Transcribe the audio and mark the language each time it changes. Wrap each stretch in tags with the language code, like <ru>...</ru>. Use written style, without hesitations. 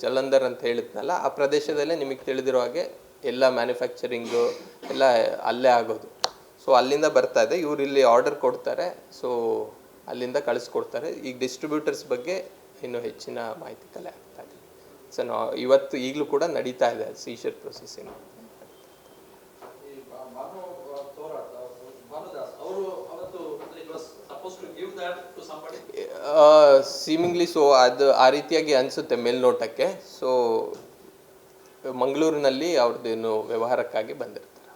<kn>ಜಲಂಧರ್ ಅಂತ ಹೇಳಿದ್ನಲ್ಲ, ಆ ಪ್ರದೇಶದಲ್ಲೇ ನಿಮಗೆ ತಿಳಿದಿರೋ ಹಾಗೆ ಎಲ್ಲ ಮ್ಯಾನುಫ್ಯಾಕ್ಚರಿಂಗು ಎಲ್ಲ ಅಲ್ಲೇ ಆಗೋದು. ಸೊ ಅಲ್ಲಿಂದ ಬರ್ತಾ ಇದೆ. ಇವ್ರು ಇಲ್ಲಿ ಆರ್ಡರ್ ಕೊಡ್ತಾರೆ, ಸೊ ಅಲ್ಲಿಂದ ಕಳಿಸ್ಕೊಡ್ತಾರೆ. ಈಗ ಡಿಸ್ಟ್ರಿಬ್ಯೂಟರ್ಸ್ ಬಗ್ಗೆ ಇನ್ನೂ ಹೆಚ್ಚಿನ ಮಾಹಿತಿ ಕಲೆ ಆಗ್ತಾ ಇದೆ. ಸೊ ಇವತ್ತು ಈಗಲೂ ಕೂಡ ನಡೀತಾ ಇದೆ ಸೀಶರ್ ಪ್ರೊಸೆಸಿಂಗ್. ಈ ಭಾನು ತೋರಾಟ್ ಭಾನುದಾಸ್ ಅವರು ಅವತ್ತು</kn> <en>it was supposed to give that to somebody?</en> <kn>Seemingly so ಅದು ಆ ರೀತಿಯಾಗಿ ಅನಿಸುತ್ತೆ ಮೇಲ್ನೋಟಕ್ಕೆ. ಸೊ ಮಂಗಳೂರಿನಲ್ಲಿ ಅವ್ರದ್ದೇನು ವ್ಯವಹಾರಕ್ಕಾಗಿ ಬಂದಿರ್ತಾರೆ.</kn>